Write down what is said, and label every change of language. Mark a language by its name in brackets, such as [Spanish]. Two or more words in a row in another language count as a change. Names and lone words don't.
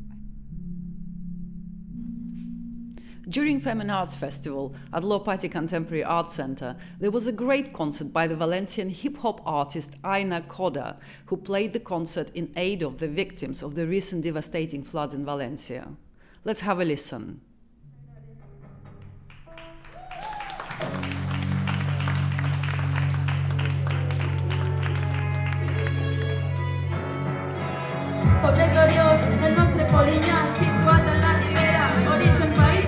[English] During Femme Arts Festival at Pati Contemporary Art Center, there was a great concert by the Valencian hip-hop artist Aina Koda, who played the concert in aid of the victims of the recent devastating floods in Valencia. Let's have a listen. [Catalan] Poble gloriós, el nostre Polinyà, situat en la Ribera, origen País